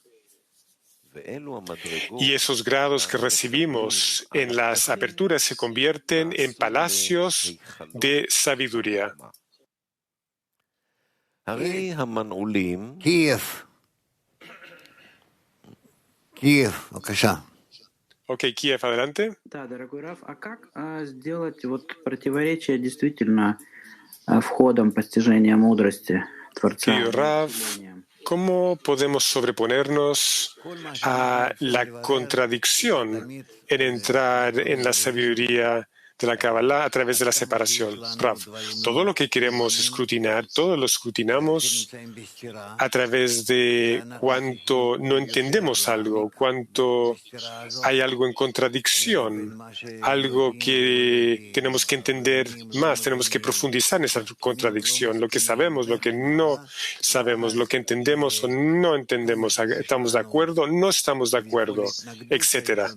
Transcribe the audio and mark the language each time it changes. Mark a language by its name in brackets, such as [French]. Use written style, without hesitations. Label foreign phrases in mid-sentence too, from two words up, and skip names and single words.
[Spanish] Y esos grados que recibimos en las aperturas se convierten en palacios de sabiduría. [Russian] Kiev, бакаша. [Spanish] Ok, Kiev, adelante. [Russian] Да, дорогой Раф, а как сделать вот противоречие действительно входом постижения мудрости Творца? [Spanish] Querido Rav, ¿cómo podemos sobreponernos a la contradicción en entrar en la sabiduría de la Kabbalah a través de la separación. Rav, todo lo que queremos escrutinar, todo lo escrutinamos a través de cuánto no entendemos algo, cuánto hay algo en contradicción, algo que tenemos que entender más, tenemos que profundizar en esa contradicción, lo que sabemos, lo que no sabemos, lo que entendemos o no entendemos, estamos de acuerdo, no estamos de acuerdo, etcétera.